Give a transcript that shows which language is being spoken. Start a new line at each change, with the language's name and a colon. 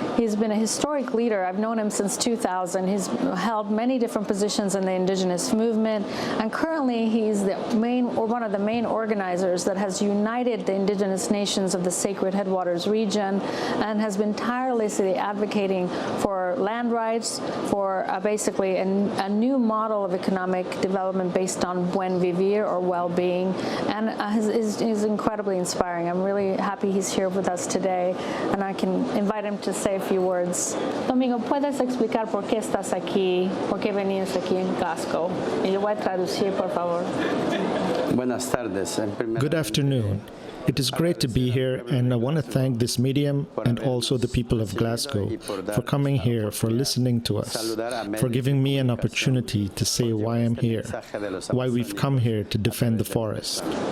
English: He's been a historic leader. I've known him since 2000. He's held many different positions in the indigenous movement, and currently he's one of the main organizers that has united the indigenous nations of the Sacred Headwaters region and has been tirelessly advocating for land rights, for basically a new model of economic development based on buen vivir, or well-being, and is incredibly inspiring. I'm really happy he's here with us today, and I can invite him to say a few words.
Spanish: Domingo, ¿puedes explicar por qué estás aquí, por qué venías aquí en Glasgow? Y yo voy a traducir, por favor. Buenas tardes.
English: Good afternoon. It is great to be here, and I want to thank this medium and also the people of Glasgow for coming here, for listening to us, for giving me an opportunity to say why I'm here, why we've come here to defend the forest.